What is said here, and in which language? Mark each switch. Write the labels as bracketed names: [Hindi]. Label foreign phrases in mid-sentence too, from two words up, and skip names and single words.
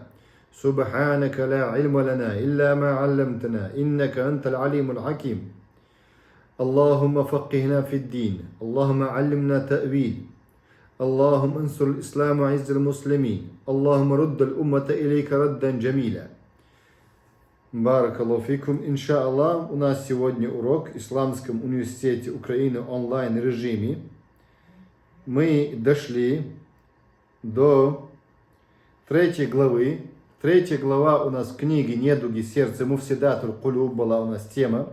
[Arabic] سبحانك لا علم لنا إلا ما علمتنا إنك أنت العليم الحكيم. اللهم فقهنا في الدين اللهم علمنا التأويل. اللهم انصر الإسلام وعز المسلمين اللهم رد الأمة إليك ردا جميلا. بارك الله فيكم. [Russian] Иншаллах, у нас сегодня урок в Исламском университете Украины онлайн режиме. Мы дошли до 3 главы. 3 глава у нас в книге «Недуги сердца». [Arabic] مفسدات القلوب [Russian] была у нас тема.